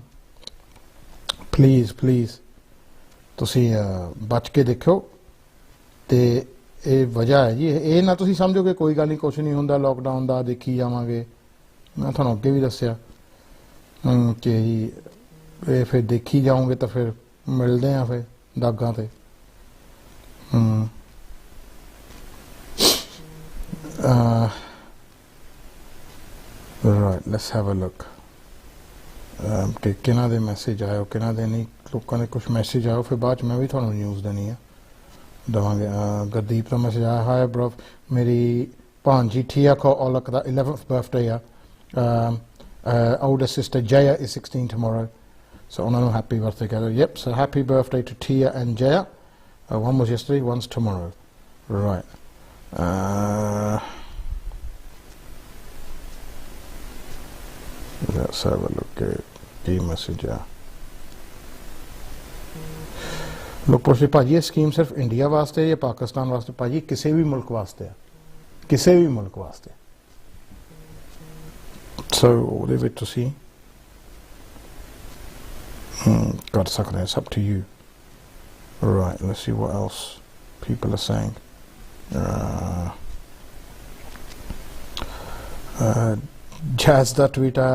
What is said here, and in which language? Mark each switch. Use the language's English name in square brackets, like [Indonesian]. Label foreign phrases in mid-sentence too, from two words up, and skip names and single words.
[Punjabi] ਪਲੀਜ਼ ਤੁਸੀਂ ਬਚ ਕੇ ਦੇਖੋ ਤੇ ਇਹ ਵਜ੍ਹਾ ਹੈ ਜੀ ਇਹ ਨਾ ਤੁਸੀਂ ਸਮਝੋ ਕਿ ਕੋਈ ਗੱਲ ਨਹੀਂ ਕੁਛ ਨਹੀਂ ਹੁੰਦਾ ਲੋਕਡਾਊਨ ਦਾ ਦੇਖੀ ਜਾਵਾਂਗੇ ਮੈਂ ਤੁਹਾਨੂੰ ਅੱਗੇ ਵੀ ਦੱਸਿਆ ਕਿ ਇਹ ਫਿਰ ਦੇਖੀ ਜਾਓਗੇ ਤਾਂ ਫਿਰ ਮਿਲਦੇ ਆ ਫਿਰ ਦਾਗਾਂ ਤੇ [English] right let's have a look [Punjabi] ਕਿ ਕਿਹਨਾਂ ਦੇ ਮੈਸੇਜ ਆਇਓ ਕਿਹਨਾਂ ਦੇ ਨਹੀਂ ਲੋਕਾਂ ਦੇ ਕੁਝ ਮੈਸੇਜ ਆਇਓ ਫਿਰ ਬਾਅਦ ਚ ਮੈਂ ਵੀ ਤੁਹਾਨੂੰ ਨਿਊਜ਼ ਦੇਣੀ ਆ ਦਵਾਂਗੇ ਗੁਰਦੀਪ ਦਾ ਮੈਸੇਜ ਆਇਆ [English] Hi bro [Punjabi] ਮੇਰੀ ਭਾਂਜੀ ਠੀਆ ਕੋ ਔਲਕ ਦਾ [English] 11th birthday [Punjabi] ਆ [English] older sister Jaya is 16 tomorrow so on happy birthday together yep so happy birthday to Tia and Jaya one was yesterday one's tomorrow right let's have a look at the message [Punjabi] ਲੋਕ ਪੁੱਛਦੇ ਭਾਜੀ ਇਹ ਸਕੀਮ ਸਿਰਫ ਇੰਡੀਆ ਵਾਸਤੇ ਜਾਂ ਪਾਕਿਸਤਾਨ ਵਾਸਤੇ ਭਾਜੀ ਕਿਸੇ ਵੀ ਮੁਲਕ ਵਾਸਤੇ ਆ ਕਿਸੇ ਵੀ ਮੁਲਕ ਵਾਸਤੇ [English] so [Punjabi] ਉਹਦੇ ਵਿੱਚ ਤੁਸੀਂ ਕਰ ਸਕਦੇ ਹੋ [English] up to you right let's see what else people are saying Jazz ਦਾ tweet